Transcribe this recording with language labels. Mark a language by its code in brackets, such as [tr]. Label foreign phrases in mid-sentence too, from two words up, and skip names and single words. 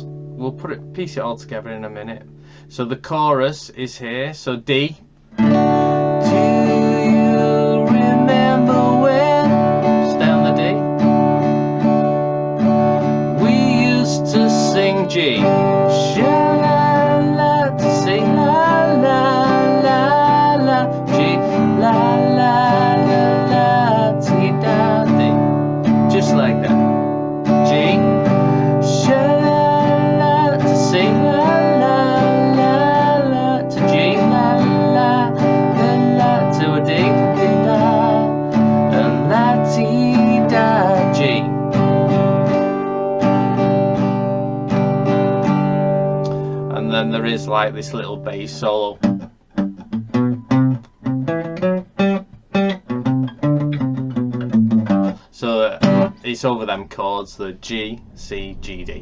[en] We'll piece it all together in a minute. So the chorus is here. So D. Do you remember when? Stay on the D. We used to sing G. Sha-la-la to say la-la-la-la. G. La-la-la-la. T-da-D. Just like that. G. Sha-la-la to say la-la-la-la. To G. La-la-la-la. To a D. D-da. La-ti-da. G. And then there is like this little bass solo. So it's over them chords, the G, C, G, D.